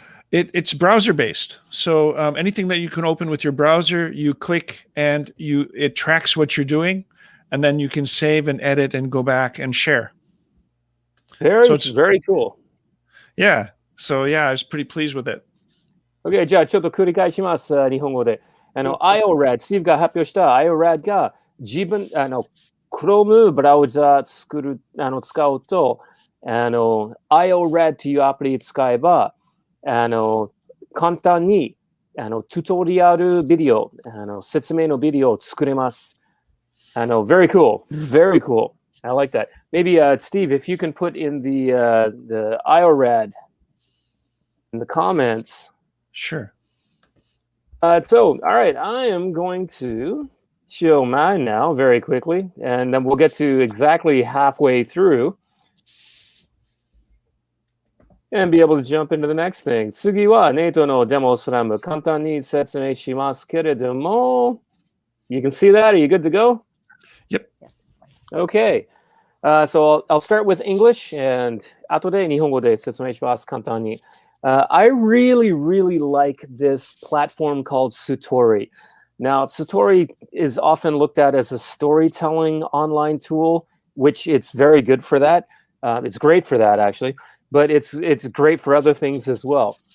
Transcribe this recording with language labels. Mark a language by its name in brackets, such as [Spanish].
[English] It's browser-based. So anything that you can open with your browser, you click and it tracks what you're doing, and then you can save and edit and go back and share. Very cool. Yeah. So yeah, I was pretty pleased with it. [Japanese] Okay, じゃあちょっと繰り返します。日本語で。IORAD、スティーブが発表した IORAD がChrome ブラウザ使うと、IORAD というアプリ使えば、簡単にトゥトリアルビデオ、説明のビデオを作れます。 [English] Very cool. Very cool. I like that. Maybe Steve, if you can put in the IORAD in the comments. Sure. So, all right, I am going to show mine now very quickly, and then we'll get to exactly halfway through and be able to jump into the next thing. [Japanese] 次はネイトのデモスラム簡単に説明しますけれども、 [English] You can see that? Are you good to go? Yep. Okay. So I'll start with English and [Japanese] 後で日本語で説明します簡単に。 [English] I really, really like this platform called Sutori. Now, Sutori is often looked at as a storytelling online tool, which it's very good for that. It's great for that, actually, but it's great for other things as well.